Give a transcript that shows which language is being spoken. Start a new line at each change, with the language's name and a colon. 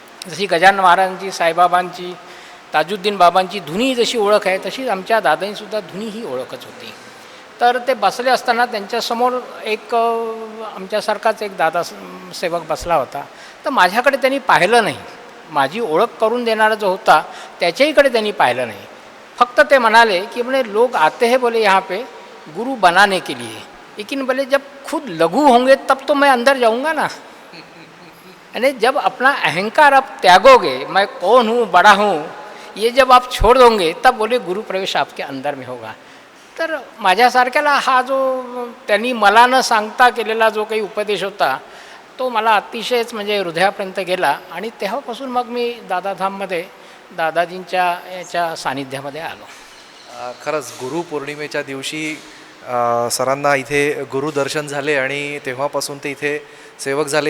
Marathi: जशी गजानन महाराजांची, साईबाबांची, ताजुद्दीन बाबांची धुनी जशी ओळख आहे, तशीच आमच्या दादांनीसुद्धा धुनी ही ओळखच होती. तर ते बसले असताना त्यांच्यासमोर एक आमच्यासारखाच एक दादा सेवक बसला होता. तर माझ्याकडे त्यांनी पाहिलं नाही. माझी ओळख करून देणारा जो होता त्याच्याहीकडे त्यांनी पाहिलं नाही. फक्त ते म्हणाले की
Hindi: बोले लोग आते हैं बोले यहाँ पे गुरु बनाने के लिए, लेकिन बोले जब खुद लघु होंगे तब तो मैं अंदर जाऊँगा ना. यानी जब अपना अहंकार आप त्यागोगे, मैं कौन हूँ, बड़ा हूँ, ये जब आप छोड़ दोगे तब बोले गुरु प्रवेश आपके अंदर में होगा.
Marathi: तर माझ्यासारख्याला हा जो त्यांनी मला न सांगता केलेला जो काही उपदेश होता तो मला अतिशयच म्हणजे हृदयापर्यंत गेला. आणि तेव्हापासून मग मी दादाधाममध्ये दादाजींच्या याच्या सानिध्यामध्ये आलो. खरंच गुरुपौर्णिमेच्या दिवशी सरांना इथे गुरुदर्शन झाले आणि तेव्हापासून ते इथे सेवक झाले.